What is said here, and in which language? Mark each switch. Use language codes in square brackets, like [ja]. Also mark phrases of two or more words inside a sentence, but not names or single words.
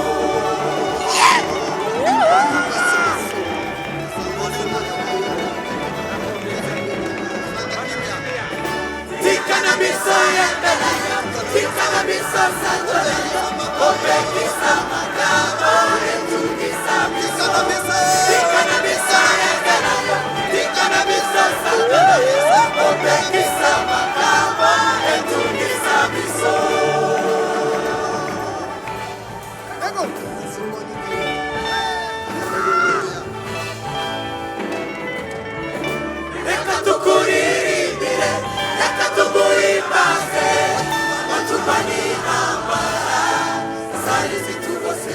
[ln] Tikana biso yembelayo, tikana biso sanjolayo, obekisa makabo etungisa biso. Tikana biso yembelayo, tikana biso sanjolayo, obekisa makabo etungisa biso. [rw] Reka tukuririmbire, reka tuguhimbaze, watuvanye intambara zari zitugose.